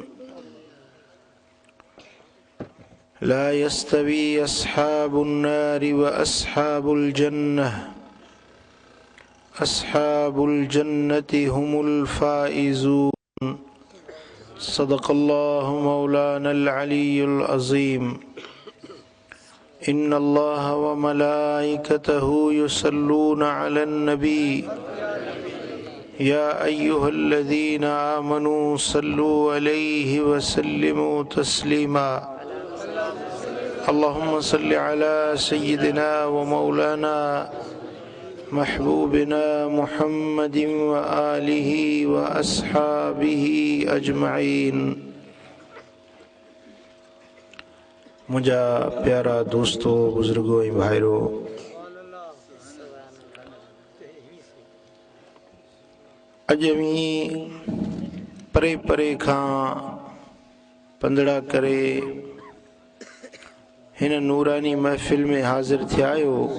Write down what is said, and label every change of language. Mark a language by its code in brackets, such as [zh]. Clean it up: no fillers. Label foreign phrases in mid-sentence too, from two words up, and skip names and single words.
[ar] لا يستوي أصحاب النار و أصحاب الجنة أصحاب الجنة هم الفائزون. صدق الله مولانا العلي العظيم. إن الله و ملائكته يصلون على النبي يا أيها الذين آمنوا صلوا عليه و سلموا تسليما. اللهم صل على سيدنا و مولانا محبوبنا محمد و آله و أصحابه أجمعين. [sd] मुझा प्यारा दोस्तों, बुजुर्गों ऐं भाइरो, अजमी परे परे खां पंदड़ा करे हिन नूरानी महफ़िल में हाज़िर थिया आहियो।